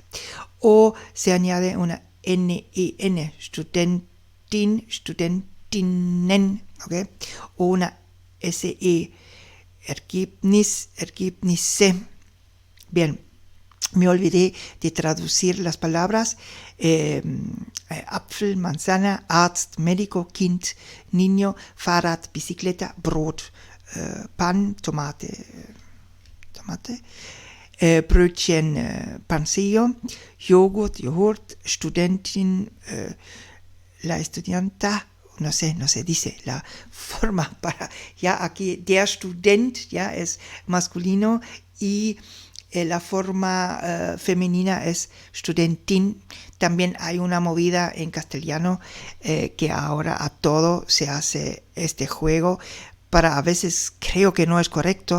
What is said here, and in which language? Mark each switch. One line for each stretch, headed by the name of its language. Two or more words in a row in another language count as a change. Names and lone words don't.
Spanish: O se añade una NEN,
German: Studentin, Studentinnen,
Spanish: ¿ok? O una SE,
German: Ergebnis, Ergebnisse.
Spanish: Bien, me olvidé de traducir las palabras. Apfel, manzana, Arzt, médico, Kind, niño, Fahrrad, bicicleta, Brot, pan, tomate,
German: Brötchen, pancillo, Joghurt, Studentin,
Spanish: la estudianta, no sé, dice la forma para, ya aquí,
German: der Student,
Spanish: ya es masculino, y la forma femenina es Studentin. También hay una movida en castellano que ahora a todo se hace este juego, a veces creo que no es correcto.